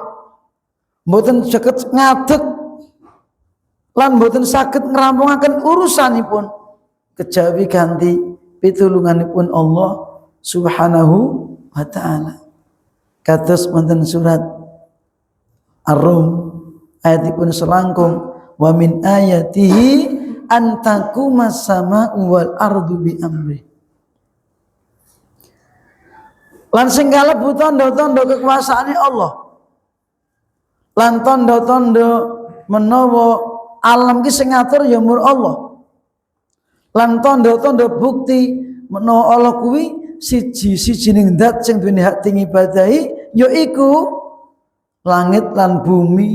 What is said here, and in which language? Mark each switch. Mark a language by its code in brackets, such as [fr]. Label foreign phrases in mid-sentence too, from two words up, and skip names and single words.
[jv] Mboten saged ngadeg lan mboten saged ngrampungaken urusanipun kejawi ganti pitulunganipun Allah [ar] سبحانه وتعالى. [jv] Kados wonten surat Ar-Rum ayatipun selangkung, [ar] ومن آياته أن تقوم السماء والأرض بأمر. [jv] Lan sing kalebu tanda-tanda kekuasaane Allah. Lan tanda-tanda menawa alam ki sing ngatur ya mur Allah. Lan tanda-tanda bukti menawa Allah kuwi siji-sijining zat sing duweni hak ngibadahi yaiku langit lan bumi.